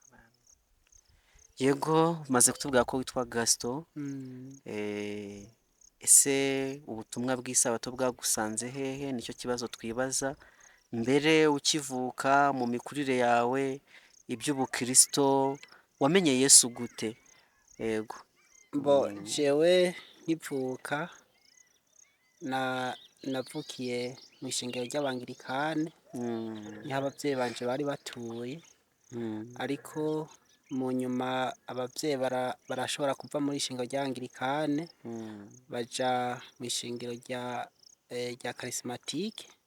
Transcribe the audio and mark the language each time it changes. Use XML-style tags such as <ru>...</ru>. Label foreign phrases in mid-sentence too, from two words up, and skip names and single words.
<rw>Yego maze kutubwira ko witwa Gaston ese ubutumwa bw'isabato bwagusanze hehe nicyo kibazo twibaza mbere ukivuka mu mikurire yawe iby'ubukristo wamenye Yesu gute? Yego</rw> <rn>Bo jewe nkivuka navukiye mu ishengero ry'abangirikane niho abavyeyi banje bari batuye ariko mu nyuma abavyeyi barashobora kuva muri ishengero ry'abangirikane baja mu ishengero rya karismatike</rn>